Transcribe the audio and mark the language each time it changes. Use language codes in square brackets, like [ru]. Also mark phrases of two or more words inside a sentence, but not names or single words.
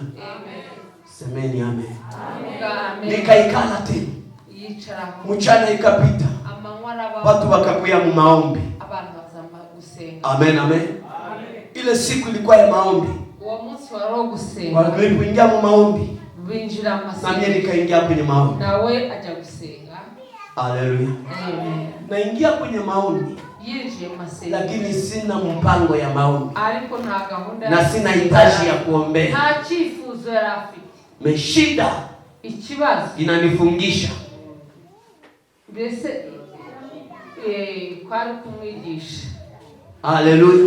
[sw] Semeni amen. Nikaikala tena. Mchana ikapita. Watu wakakuya mu maombi. Amen, amen. Ile siku ilikuwa ya maombi. Walipoingia mu maombi. Na mimi nikaingia kwenye maombi. [rn] Nawe aja gusenga. [sw] Haleluya. Amen. Naingia kwenye maombi. Lakini sina mpango ya maombi. Na sina hitaji ya kuombea. Meshida inanifungisha. Haleluya.